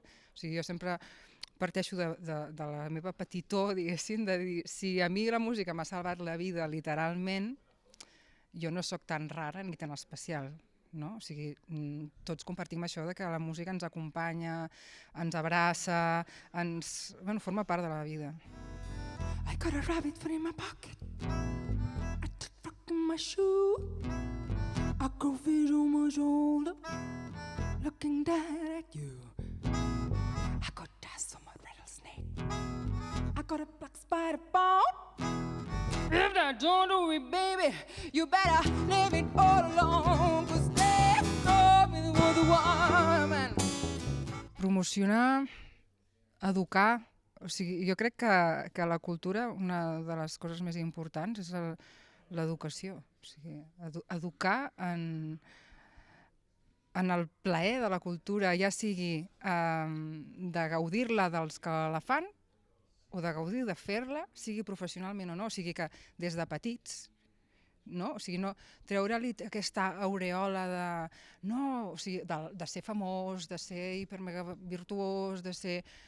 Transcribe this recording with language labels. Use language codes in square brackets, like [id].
[ca] O sigui, jo sempre parteixo de la meva petitor, diguéssim, de dir, si a mi la música m'ha salvat la vida literalment, jo no sóc tan rara ni tan especial. no? O sigui, tots compartim això de que la música ens acompanya, ens abraça, forma part de la vida. [en] I got a rabbit foot in my pocket, a rock in my shoe, a goldfish on my shoulder, looking down at you. I got dust on my rattlesnake, I got a black spider bone. If I don't do it, baby, you better leave it all alone, 'cause they told me there was a woman. [ca] Promocionar, educar, o sigui, jo crec que la cultura, una de les coses més importants és l'educació. O sigui, educar en el plaer de la cultura, ja sigui de gaudir-la dels que la fan o de gaudir de fer-la, sigui professionalment o no. O sigui que des de petits, no? O sigui, no treure-li aquesta aureola de ser famós, de ser hipermega virtuós, de ser...